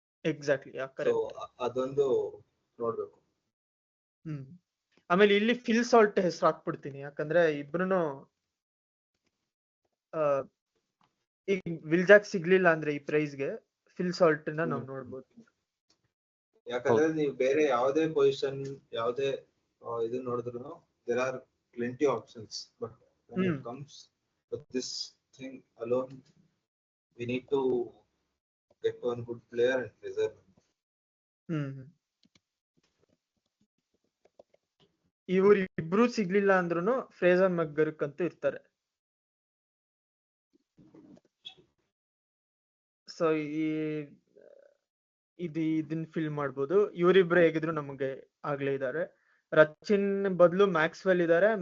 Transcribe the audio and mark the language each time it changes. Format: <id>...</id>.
<en>exactly</en> <kn>ಅದೊಂದು ನೋಡ್ಬೇಕು. ಆಮೇಲೆ ಇಲ್ಲಿ ಫಿಲ್ ಸಾಲ್ಟ್ ಹೆಸರು ಹಾಕ್ಬಿಡ್ತೀನಿ, ಯಾಕಂದ್ರೆ ಇಬ್ರುನು ಈಗ ವಿಲ್ಜಾಕ್ ಸಿಗ್ಲಿಲ್ಲ ಅಂದ್ರೆ ಈ ಪ್ರೈಸ್ಗೆ ಫಿಲ್ ಸಾಲ್ಟ್ ನ ನಾವು ನೋಡ್ಬೋದು. ಯಾಕಂದ್ರೆ ನೀವು ಬೇರೆ ಯಾವುದೇ ಪೊಸಿಷನ್ ಯಾವುದೇ ಇದು ನೋಡಿದ್ರು</kn> <en>There are plenty options, but when it comes to this thing alone we need to get one good player and preserve him.</en> <kn>ಇವ್ರು ಇಬ್ರು ಸಿಗ್ಲಿಲ್ಲ ಅಂದ್ರೂ ಫ್ರೇಜರ್ ಮೆಕ್ಗರ್ಕ್ ಅಂತೂ ಇರ್ತಾರೆ. ಸೊ ಇದನ್ನ ಫಿಲ್ ಮಾಡ್ಬೋದು. ಇವರಿಬ್ರು ಹೇಗಿದ್ರು ನಮಗೆ ಆಗ್ಲೇ ಇದಾರೆ. ರಚಿನ್ ಬದಲು ಮ್ಯಾಕ್ಸ್ವೆಲ್ ಇದಾರೆ.</kn>